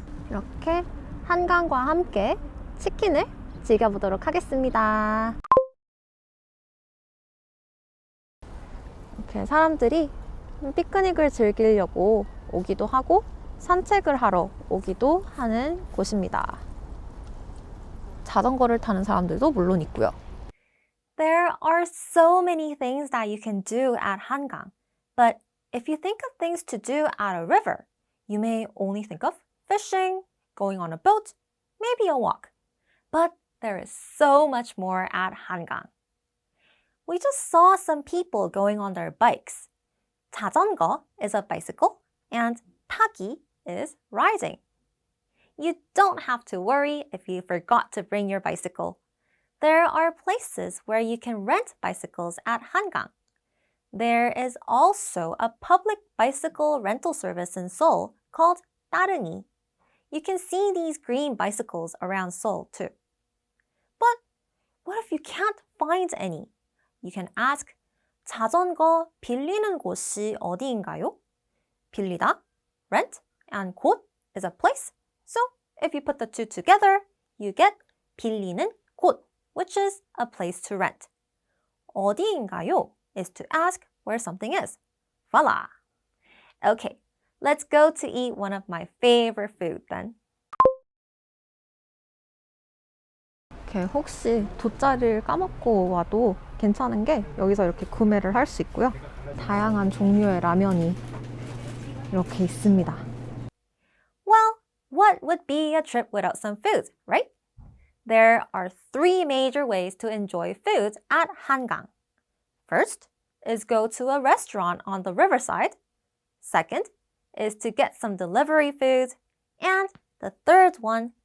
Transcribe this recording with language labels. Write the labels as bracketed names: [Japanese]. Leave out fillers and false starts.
[Korean] 이렇게 한강과 함께 치킨을 즐겨보도록 하겠습니다. 이렇게 사람들이 피크닉을 즐기려고 오기도 하고 산책을 하러 오기도 하는 곳입니다. 자전거를 타는 사람들도 물론 있고요. [English] There are so many things that you can do at Hangang, but if you think of things to do at a river, you may only think of fishing, going on a boat, maybe a walk. But there is so much more at Hangang. We just saw some people going on their bikes. 자전거 is a bicycle and 타기 is riding. You don't have to worry if you forgot to bring your bicycle. There are places where you can rent bicycles at Hangang. There is also a public bicycle rental service in Seoul called 따릉이. You can see these green bicycles around Seoul too. But what if you can't find any? You can ask, [Korean] 자전거 빌리는 곳이 어디인가요? [English] 빌리다, rent, and 곳 is a place. So if you put the two together, you get 빌리는 곳, which is a place to rent. 어디인가요 is to ask where something is. Voila! Okay, let's go to eat one of my favorite food then. [Korean] 이렇게 혹시 돗자리를 까먹고 와도 괜찮은 게 여기서 이렇게 구매를 할 수 있고요. 다양한 종류의 라면이 이렇게 있습니다. [English] Well, what would be a trip without some food, right? There are three major ways to enjoy food at Hangang. First is go to a restaurant on the riverside. Second is to get some delivery food. And the third one